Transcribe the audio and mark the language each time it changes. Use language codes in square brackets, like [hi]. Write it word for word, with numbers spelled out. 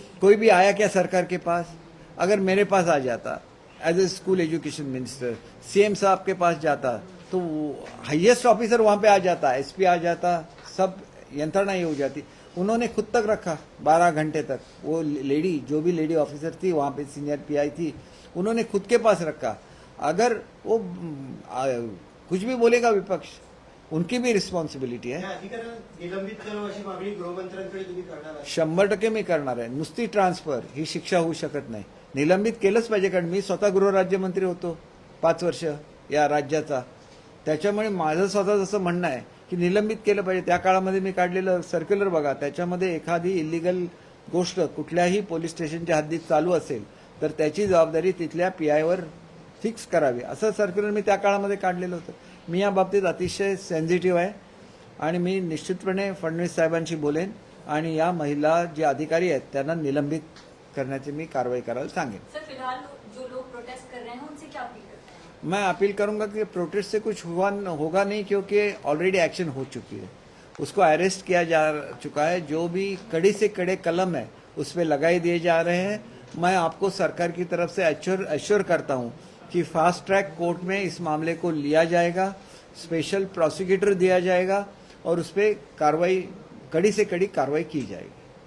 [hi] कोई भी आया क्या सरकार के पास? अगर मेरे पास आ जाता as a school education minister, CM साहब के पास जाता तो हाईएस्ट ऑफिसर वहाँ पे आ जाता, एसपी आ जाता, सब यंत्रणा ही हो जाती। उन्होंने खुद तक रखा बारह घंटे तक, वो लेडी जो भी लेडी ऑफिसर थी वहाँ पे सीनियर पीआई थी, उन्होंने खुद के पास रखा। अगर वो म, आ, कुछ भी बोलेगा विपक्ष, उनकी भी रिस्पॉन्सिबिलिटी है, [mr] या अधिकाऱ्यांना निलंबित करावं अशी मागणी गृहमंत्र्यांकडे तुम्ही करणार आहात. शंभर टक्के मी करणार आहे. नुसती ट्रान्सफर ही शिक्षा होऊ शकत नाही, निलंबित केलंच पाहिजे, कारण मी स्वतः गृहराज्यमंत्री होतो पाच वर्ष या राज्याचा, त्याच्यामुळे माझं स्वतः जसं म्हणणं आहे की निलंबित केलं पाहिजे. त्या काळामध्ये मी काढलेलं सर्क्युलर बघा, त्याच्यामध्ये एखादी इलिगल गोष्ट कुठल्याही पोलीस स्टेशनच्या हद्दीत चालू असेल तर त्याची जबाबदारी तिथल्या पी आयवर फिक्स करावी, असं सर्क्युलर मी त्या काळामध्ये काढलेलं होतं. मी या बाबतीत अतिशय सेन्सिटिव्ह आहे आणि मी निश्चितपणे फडणवीस साहेबांशी बोलेन आणि या महिला जे अधिकारी आहेत त्यांना निलंबित करण्याची मी कारवाई करायला सांगेन. [hi] है? सर फिलहाल जो लोग प्रोटेस्ट कर रहे हैं उनसे क्या अपील करते हैं? मैं अपील करूंगा कि प्रोटेस्ट से कुछ हुआ होगा नहीं, क्योंकि ऑलरेडी एक्शन हो चुकी है, उसको अरेस्ट किया जा चुका है, जो भी कड़ी से कड़े कलम है उस पर लगाए दिए जा रहे हैं. मैं आपको सरकार की तरफ से एश्योर करता हूँ कि फास्ट ट्रैक कोर्ट में इस मामले को लिया जाएगा, स्पेशल प्रोसिक्यूटर दिया जाएगा और उस पर कार्रवाई कड़ी से कड़ी कार्रवाई की जाएगी.